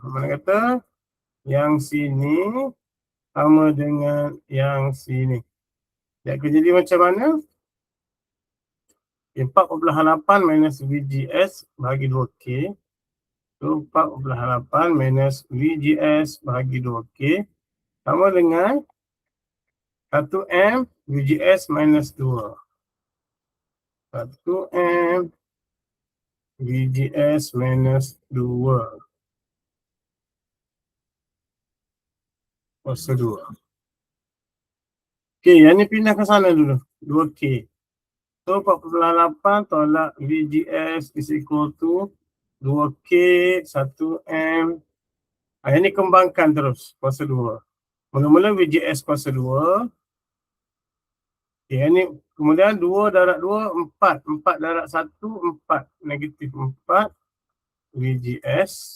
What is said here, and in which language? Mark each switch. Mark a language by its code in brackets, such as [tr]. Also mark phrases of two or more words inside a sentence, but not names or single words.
[ms] Mana kata yang sini sama dengan yang sini. Dia akan jadi macam mana? 4,8 minus VGS bahagi 2K. So 4,8 minus VGS bahagi 2K sama dengan 1M VGS minus 2. 1M VGS minus 2 kuasa 2. Okey, yang ni pindah ke sana dulu. 2K. So 4,8 tolak VGS [en] is equal to [ms] 2K 1M. Yang ni kembangkan terus kuasa 2. Mula-mula VGS kuasa 2. Okay, yang ni kemudian 2 darab 2, 4. 4 darab 1, 4. Negatif 4 VGS.